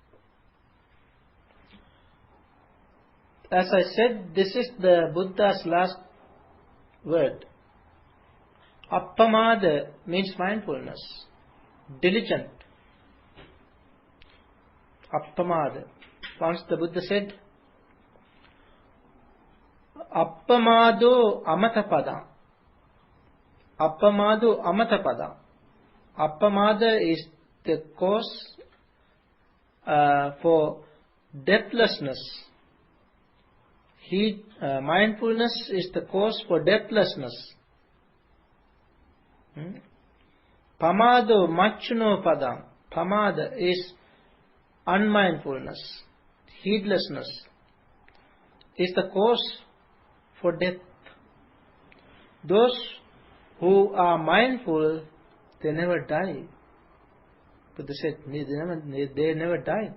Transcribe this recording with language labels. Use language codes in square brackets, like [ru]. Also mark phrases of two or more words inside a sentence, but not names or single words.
[en] As I said, this is the Buddha's last word. Appamada means mindfulness, diligent. Appamada. Once the Buddha said, [pi] Appamado amatapada. Appamado amatapada. [en] Appamada is the cause for deathlessness. Mindfulness is the cause for deathlessness. [pi] Pamado machuno padam. [en] Pamada is unmindfulness, heedlessness, is the cause for death. Those who are mindful, they never die. But they said they never die.